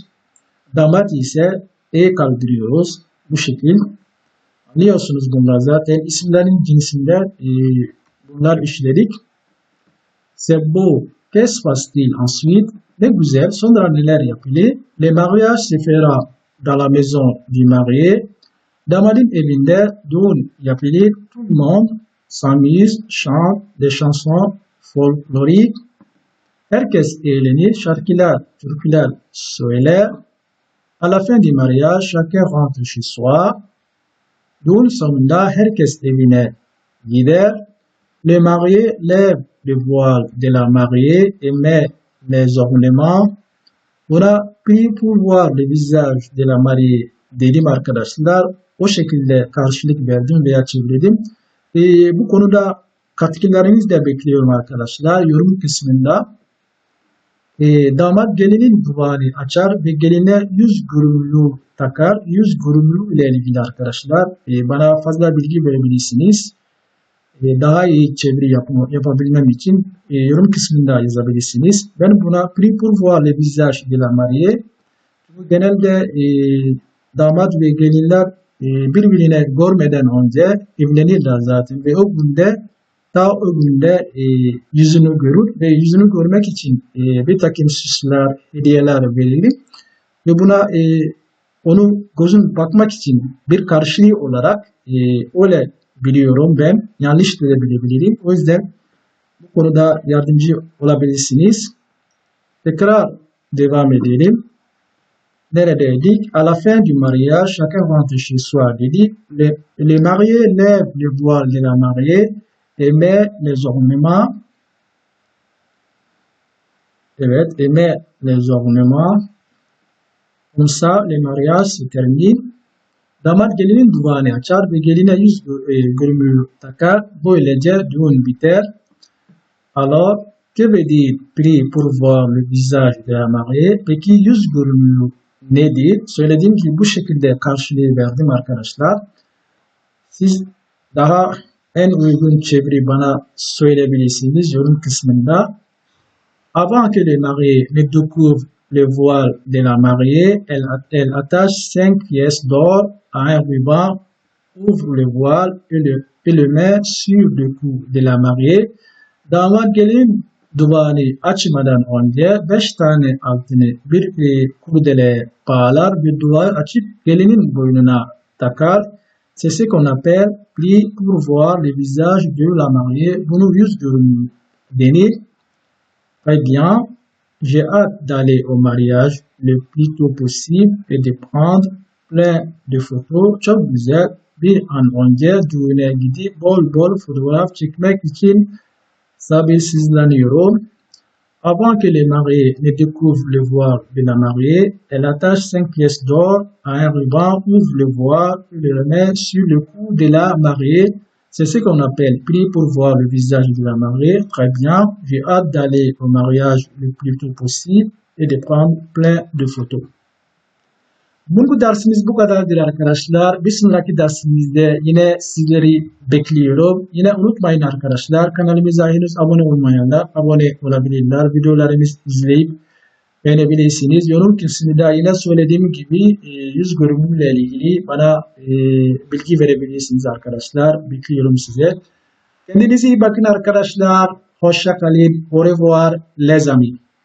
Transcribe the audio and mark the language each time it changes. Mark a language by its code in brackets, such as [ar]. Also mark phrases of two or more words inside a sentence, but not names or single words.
[tr] Damat ise kaldırıyoruz. Bu şekil. Anlıyorsunuz bunlar zaten. İsimlerin cinsinde bunlar işledik. [fr] C'est beau. Qu'est-ce passe-t-il ensuite? [tr] Ne güzel. Sonra neler yapılır? [fr] Le mariage se fera dans la maison du marié. [tr] Damadın evinde düğün yapılır. [fr] Tout le monde s'amuse, chante des chansons folkloriques. [tr] Herkes eğlenir, şarkılar, türküler söyler. [fr] À la fin du mariage, chacun rentre chez soi. [tr] Düğün sonunda herkes evine gider. [fr] Le marié lève le voile de la mariée et met les ornements. [tr] Buna [fr] prie pour voir le visage de la mariée [tr] dedim arkadaşlar. O şekilde karşılık verdim veya çevirdim. Bu konuda katkılarınızı da bekliyorum arkadaşlar. Yorum kısmında. Damat gelinin duvağını açar ve geline yüz gürümlü takar. Yüz gürümlü ile ilgili arkadaşlar bana fazla bilgi verebilirsiniz. Daha iyi çeviri yapabilmem için yorum kısmında yazabilirsiniz. Ben buna [fr] prie pour voir le visage de la mariée. [tr] Genelde damat ve gelinler birbirine görmeden önce evlenirler zaten ve o günde yüzünü görür ve yüzünü görmek için bir takım süsler, hediyeler verilir ve buna onu gözün bakmak için bir karşılığı olarak öyle biliyorum ben. Yanlış da bilebilirim. O yüzden bu konuda yardımcı olabilirsiniz. Tekrar devam edelim. Neredeydik? [fr] À la fin du mariage, chacun rentre chez soi dedik. Les mariés lèvent le voile de la mariée et met les ornements. Evet, et met les ornements. Comme ça, le mariage se termine. [tr] Damat gelinin duvağını açar ve geline yüz gürümü takar. Böylece düğün biter. [fr] Alors, que veut dire prier pour voir le visage de la mariée? [tr] Peki yüz gürümü nedir? Söylediğim gibi bu şekilde karşılığı verdim arkadaşlar. Siz daha en uygun çeviri bana söyleyebilirsiniz yorum kısmında. [fr] Avant que le marié ne découvre le voile de la mariée, elle attache 5 pièces d'or à un ruban, ouvre le voile et le met sur le cou de la mariée. [tr] Damat gelin duvağını açmadan önce 5 tane altını bir kurdele bağlar, bir duvar açıp gelinin boynuna takar. [fr] C'est ce qu'on appelle pli pour voir le visage de la mariée. Bunu yüz görümü denir. Très bien. J'ai hâte d'aller au mariage le plus tôt possible et de prendre plein de photos. [tr] Çok güzel. Bir an önce düğüne gidip bol bol fotoğraf çekmek için sabırsızlanıyorum. [fr] Avant que les mariés ne découvrent le voile de la mariée, elle attache 5 pièces d'or à un ruban, ouvre le voile et le remet sur le cou de la mariée. C'est ce qu'on appelle pli pour voir le visage de la mariée. Très bien. J'ai hâte d'aller au mariage le plus tôt possible et de prendre plein de photos. [tr] Bu dersimiz bu kadardır arkadaşlar. Bir sonraki dersimizde yine sizleri bekliyorum. Yine unutmayın arkadaşlar, kanalımıza henüz abone olmayanlar abone olabilirler. Videolarımızı izleyip beğenebilirsiniz. Yorum kısmında yine söylediğim gibi yüz görünümüyle ilgili bana bilgi verebilirsiniz arkadaşlar. Bekliyorum size. Kendinize iyi bakın arkadaşlar. Hoşça kalın. [fr] Au revoir les amis.